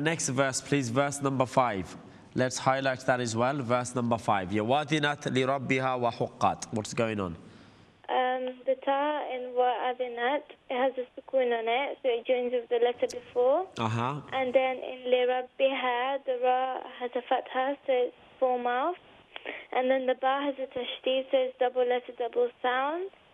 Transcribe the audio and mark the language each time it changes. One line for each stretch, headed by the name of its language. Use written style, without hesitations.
English: Next verse, please, verse number 5. Let's highlight that as well, verse number 5.
Arabic: Yeah, وَأَذِنَتْ لِرَبِّهَا وَحُقَّتْ.
English: What's going on? The ta in wa'adhinat, it has a sukoon on it, so it joins with the letter before. And then in لِرَبِّهَا, the ra has a fatha, so it's full mouth. And then the ba has a tashdid, so it's double letter, double sound.